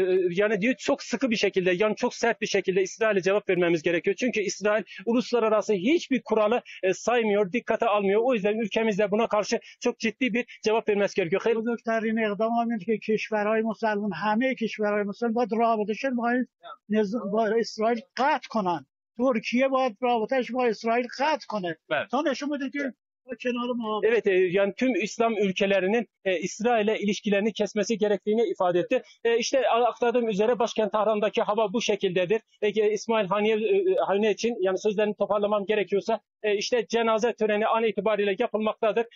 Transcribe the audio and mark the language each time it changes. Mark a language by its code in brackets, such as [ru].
[tr] Yani diyor çok sıkı bir şekilde, yani çok sert bir şekilde İsrail'e cevap vermemiz gerekiyor. Çünkü İsrail uluslararası hiçbir kuralı saymıyor, dikkate almıyor. O yüzden ülkemizde buna karşı çok ciddi bir cevap vermesi gerekiyor. [fa] بزرگترین اقدام همینه که کشورهای مسلمان همه کشورهای مسلمان باید رابطهشون با اسرائیل قطع کنن. ترکیه باید رابطهش با اسرائیل قطع کنه. تا نشون بده که [tr] Evet, yani tüm İslam ülkelerinin İsrail'e ilişkilerini kesmesi gerektiğini ifade etti. İşte aktardığım üzere başkent Tahran'daki hava bu şekildedir. İsmail Haniye için, yani sözlerini toparlamam gerekiyorsa, işte cenaze töreni an itibariyle yapılmaktadır.